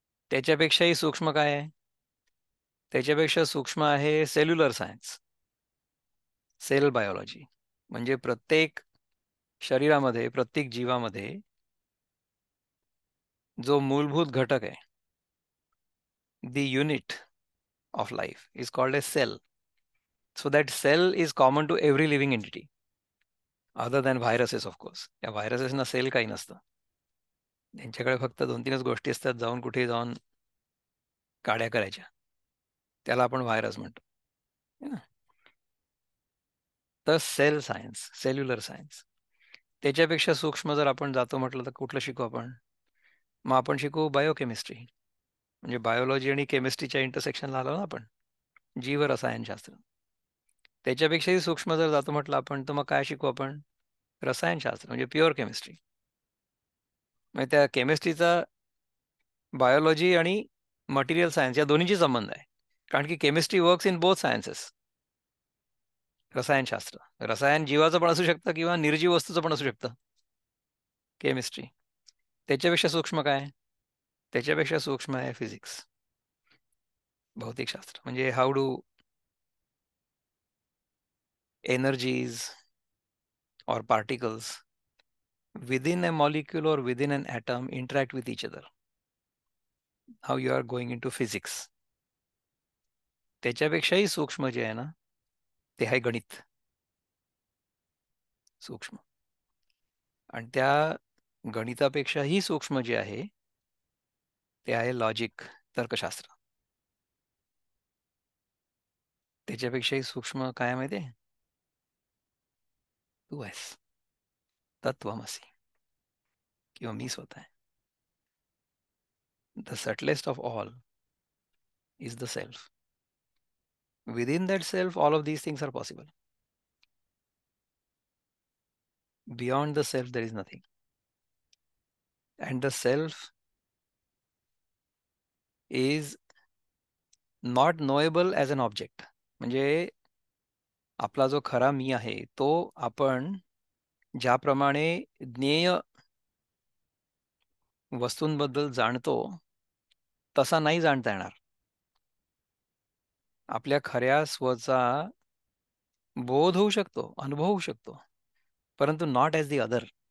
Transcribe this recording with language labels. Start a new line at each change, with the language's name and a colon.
Marathi: त्याच्यापेक्षाही सूक्ष्म काय आहे? त्याच्यापेक्षा सूक्ष्म आहे सेल्युलर सायन्स, सेल बायोलॉजी. म्हणजे प्रत्येक शरीरामध्ये, प्रत्येक जीवामध्ये जो मूलभूत घटक आहे,
English: the unit of life is called a cell. So that cell is common to every living entity other than viruses, of course.
Marathi: या व्हायरसेसना सेल काही नसतं. त्यांच्याकडे फक्त 2-3च गोष्टी असतात, जाऊन कुठे जाऊन काड्या करायच्या. त्याला आपण व्हायरस म्हणतो.
Hindi: है ना?
Marathi: तर सेल सायन्स, सेल्युलर सायन्स. त्याच्यापेक्षा सूक्ष्म जर आपण जातो म्हटलं तर कुठलं शिकू आपण? मग आपण शिकू बायोकेमिस्ट्री. म्हणजे बायोलॉजी आणि केमिस्ट्रीच्या इंटरसेक्शनला आलो ना आपण. जीवरसायनशास्त्र. त्याच्यापेक्षाही सूक्ष्म जर जातो म्हटलं आपण, तर मग काय शिकू आपण? रसायनशास्त्र म्हणजे प्युअर केमिस्ट्री. म्हणजे त्या केमिस्ट्रीचा बायोलॉजी आणि मटेरियल सायन्स या दोन्हींशी संबंध आहे. कारण की
English: Chemistry works in both sciences.
Marathi: रसायनशास्त्र, रसायन जीवाचं पण असू शकतं किंवा निर्जीव वस्तूचं पण असू शकतं. केमिस्ट्री. त्याच्यापेक्षा सूक्ष्म काय? त्याच्यापेक्षा सूक्ष्म आहे फिजिक्स, भौतिकशास्त्र.
English: म्हणजे how do energies or particles within a molecule or within an atom interact with each other. How you are going into physics.
Marathi: त्याच्यापेक्षाही सूक्ष्म जे आहे ना, ते आहे गणित. सूक्ष्म. आणि त्या गणितापेक्षाही सूक्ष्म जे आहे, ते आहे लॉजिक, तर्कशास्त्र. त्याच्यापेक्षाही सूक्ष्म काय आहे माहिती आहे? तू आहेस. तत्वमसी किंवा मी स्वतः आहे.
English: The subtlest of all is the self. Within that self, all of these things are possible. Beyond the self, there is nothing. And the self is not knowable as an object.
Marathi: म्हणजे आपला जो खरा मी आहे तो आपण ज्याप्रमाणे ज्ञेय वस्तूंबद्दल जाणतो तसा नाही जाणता येणार. आपल्या खऱ्या स्वचा बोध होऊ शकतो, अनुभव होऊ शकतो, परंतु
English: Not as the other.